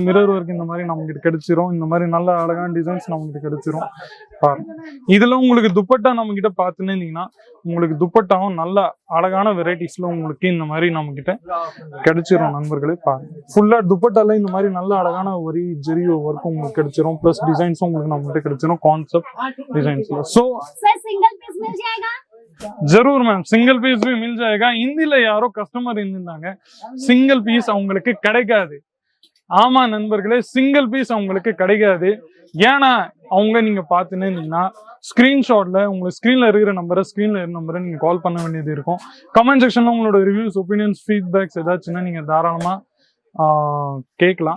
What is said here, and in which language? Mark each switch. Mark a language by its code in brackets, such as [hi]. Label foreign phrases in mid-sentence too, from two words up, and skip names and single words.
[en] mirror work [ta] இந்த மாதிரி நம்ம கிட்ட கிடைச்சிரும். இந்த மாதிரி நல்ல அழகான டிசைன்ஸ் நம்ம கிட்ட கிடைச்சிரும். பாருங்க, இதுல உங்களுக்கு துப்பட்டா நம்ம கிட்ட பாத்துன்னு இருந்தீங்கன்னா உங்களுக்கு துப்பட்டாவும் நல்ல அழகான வெரைட்டிஸ்ல உங்களுக்கு இந்த மாதிரி நம்ம கிட்ட கிடைச்சிரும் நண்பர்களே. பாருங்க, ஃபுல்லா துப்பட்டால இந்த மாதிரி நல்ல அழகான ஒரு ஜெரி ஒர்க் உங்களுக்கு கிடைச்சிரும். [en] plus designs [ta] உங்களுக்கு நம்ம கிட்ட கிடைச்சிரும் [en] concept designs. So sir single piece [hi] मिल जाएगा? जरूर मैम, [en] single piece [hi] भी मिल जाएगा. [ta] हिंदीல யாரோ கஸ்டமர் இருந்தாங்க, [en] single piece [ta] அவங்களுக்கு கிடைக்காது. ஆமா நண்பர்களே, [en] single piece [ta] அவங்களுக்கு கிடைக்காது. ஏன்னா அவங்க நீங்க பாத்துன்னு இருந்தீங்கன்னா ஸ்கிரீன்ஷாட்ல உங்களுக்கு ஸ்கிரீன்ல இருக்கிற நம்பரை நீங்க கால் பண்ண வேண்டியது இருக்கும். [en] comment section [ta] உங்களோட [en] reviews, opinions, feedbacks [ta] ஏதாச்சுன்னா நீங்க தாராளமா கேட்கலாம்.